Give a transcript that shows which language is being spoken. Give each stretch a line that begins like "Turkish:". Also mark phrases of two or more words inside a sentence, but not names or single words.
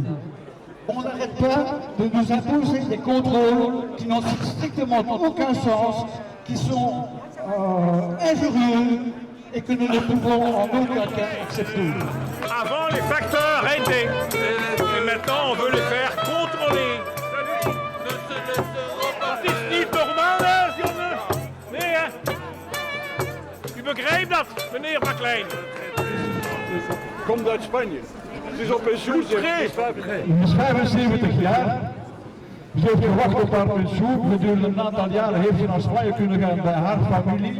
French: On n'arrête pas de nous imposer des contrôles qui n'ont strictement aucun sens, qui sont injurieux et que nous ne pouvons en aucun cas accepter. Avant, les facteurs étaient. Et maintenant, on veut les faire contrôler.
Dutch: Het is niet normaal, jongen. Nee, hè. U begrijpt dat, meneer McLean. Komt uit Spanje. Het is op pensioen. Hij is 75 jaar. Ze heeft gewacht op haar pensioen. Gedurende een aantal jaren heeft ze naar Spanje kunnen gaan bij haar familie.